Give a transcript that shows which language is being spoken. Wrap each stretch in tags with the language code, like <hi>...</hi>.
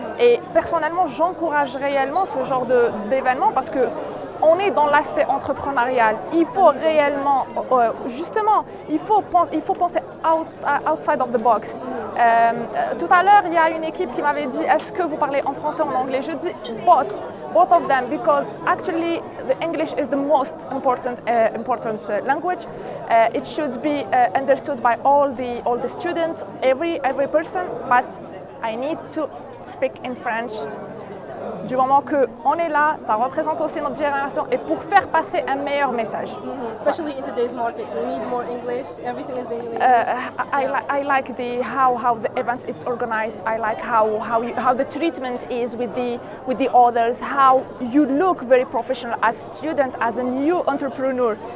<fr>Et personnellement, j'encourage réellement ce genre d'événement parce que on est dans l'aspect entrepreneurial. Il faut réellement, il faut penser</fr> <en>outside of the box.</en> <fr>Tout à l'heure, il y a une équipe qui m'avait dit, est-ce que vous parlez en français ou en anglais? Je dis</fr> <en>both of them, because actually the English is the most important language. It should be understood by all the students, every person, but I need to speak in French.</en> <fr>Du moment qu'on est là, ça représente aussi notre génération et pour faire passer un meilleur message.</fr> <en>Especially in today's market, we need more English. Everything is English. I like how the events is organized. I like how the treatment is with the others. How you look very professional as a student, as a new entrepreneur.</en>